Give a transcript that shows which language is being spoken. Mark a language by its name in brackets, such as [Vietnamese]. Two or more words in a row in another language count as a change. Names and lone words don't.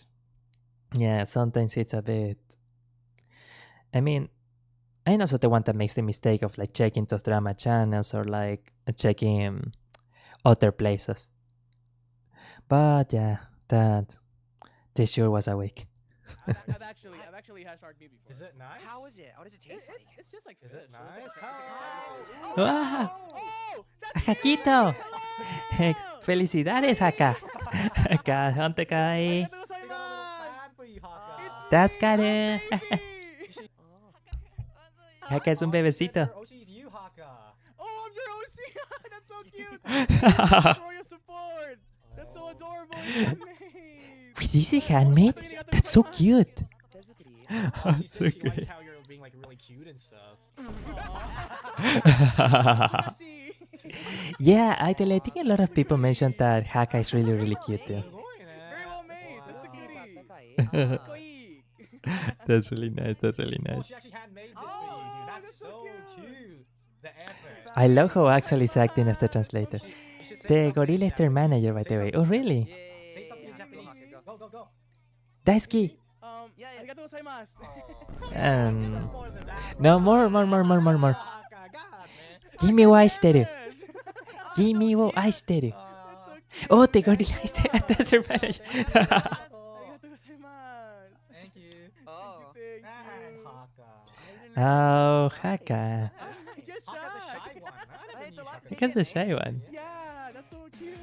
[English] Yeah, sometimes it's a bit... I mean, I'm also the one that makes the mistake of like checking those drama channels or like checking other places. But yeah, this sure was a week. I've actually hashtag me before. Is it nice? How is it? What does it taste like? It's just like Is fish. it nice? [Spanish] ¡Wow! ¡Jaquito! ¡Felicidades, Haka! Haka, ¿dónde cae? [English] ¡That's got it! [Spanish] Haka es un bebecito. [English] Oh, I'm your OC! That's so cute! For your support! That's so adorable! Wait, this is handmade? That's so cute! So She likes how you're being like really cute and stuff. Yeah, I think a lot of people mentioned that Haka is really, really cute too. Very well made! That's a cutie! That's really nice, that's really Oh, nice. she actually handmade this for you, dude. That's so cute. The effort. I love how Axel is acting as the translator. The gorilla is their manager, by the way. Oh, really? Say something in Japanese. Go. [Japanese] Daisuki! Arigatou gozaimasu! [English] No, more. [Japanese] Kimi wo aishiteru. Kimi wo aishiteru. [English] Oh, the gorilla is their manager. Thank you. Oh, Haka. Haka's a shy one. Haka's a shy one. Yeah, that's so cute!